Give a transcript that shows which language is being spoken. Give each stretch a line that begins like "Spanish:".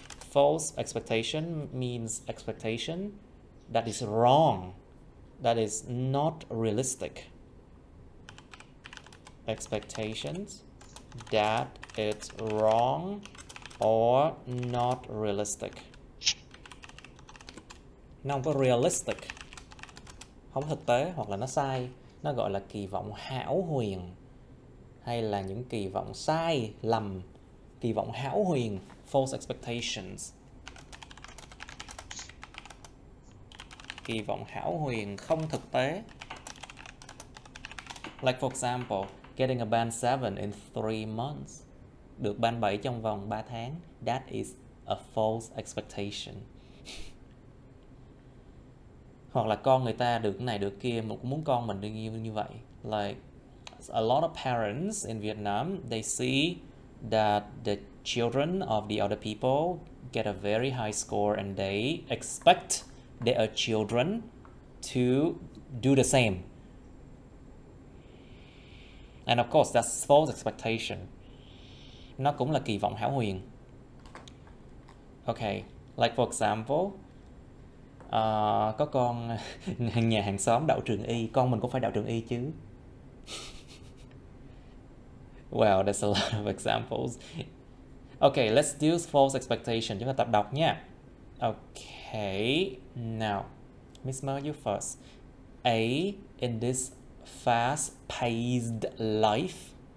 English: False expectation means expectation that is wrong, that is not realistic. Expectations that it's wrong or not realistic.
Vietnamese: Nó không có realistic, không thực tế hoặc là nó sai, nó gọi là kỳ vọng hão huyền hay là những kỳ vọng sai lầm, kỳ vọng hão huyền,
English: false expectations.
Vietnamese: Kỳ vọng hão huyền không thực tế.
English: Like for example, getting a band 7 in 3 months.
Vietnamese: Được band 7 trong vòng 3 tháng.
English: That is a false expectation.
Vietnamese: Hoặc là con người ta được cái này được kia, mà cũng muốn con mình được như vậy.
English: Like a lot of parents in Vietnam, they see that the children of the other people get a very high score and they expect their children to do the same. And of course, that's false expectation.
Vietnamese: Nó cũng là kỳ vọng hão huyền.
English: Okay, like for example,
Vietnamese: có con nhà hàng xóm đậu trường Y, con mình cũng phải đậu trường Y chứ.
English: Well, there's a lot of examples. Okay, let's do false expectation.
Vietnamese: Chúng ta tập đọc nha.
English: Okay, now, Miss Mer, you first. A, in this fast-paced life.